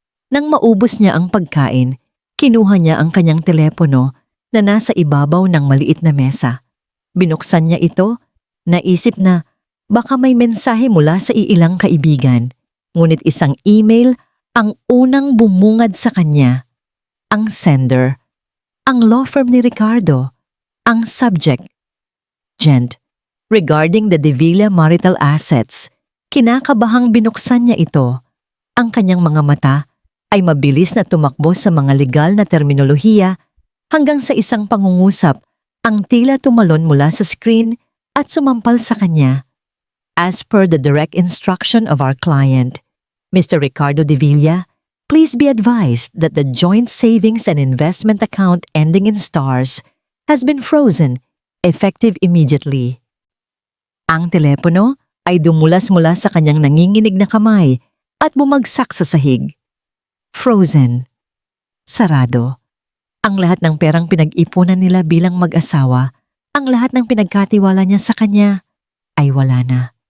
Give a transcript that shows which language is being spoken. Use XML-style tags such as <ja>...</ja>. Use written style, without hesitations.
<tl>Nang maubos niya ang pagkain, kinuha niya ang kanyang telepono na nasa ibabaw ng maliit na mesa. Binuksan niya ito, naisip na baka may mensahe mula sa iilang kaibigan. Ngunit isang email ang unang bumungad sa kanya. Ang sender, ang law firm ni Ricardo.</tl> <en>Ang subject, Gent, regarding the De Villa marital assets.</en> <tl>Kinakabahang binuksan niya ito. Ang kanyang mga mata ay mabilis na tumakbo sa mga legal na terminolohiya hanggang sa isang pangungusap ang tila tumalon mula sa screen at sumampal sa kanya.</tl> <en>"As per the direct instruction of our client, Mr. Ricardo De Villa, please be advised that the joint savings and investment account ending in stars has been frozen, effective immediately."</en> <tl>Ang telepono ay dumulas mula sa kanyang nanginginig na kamay at bumagsak sa sahig. Frozen. Sarado. Ang lahat ng perang pinag-ipunan nila bilang mag-asawa, ang lahat ng pinagkatiwala niya sa kanya, ay wala na.</tl>